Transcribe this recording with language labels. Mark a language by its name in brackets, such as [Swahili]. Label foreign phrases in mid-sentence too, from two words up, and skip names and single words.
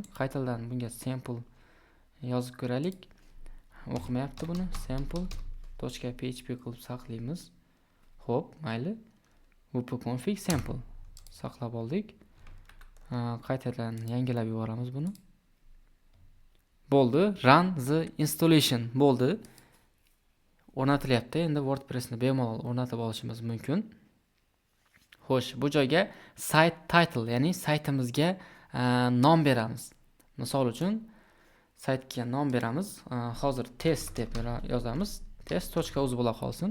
[Uzbek] Qaytadan bunga sample yozib ko'raylik. O'qimayapti buni. sample.php qilib saqlaymiz. Xo'p, mayli. wp-config sample saqlab oldik. Qaytadan yangilab yuboramiz buni. Bo'ldi. [English] Run the installation bo'ldi. [Uzbek] O'rnatilyapti. Endi WordPressni bemalol o'rnatib olishimiz mumkin. Xo'sh, bu joyga [English] site title, [Uzbek] ya'ni saytimizga nom beramiz. Misol uchun saytga nom beramiz. Hozir test deb yozamiz. test.uz bo'la qolsin.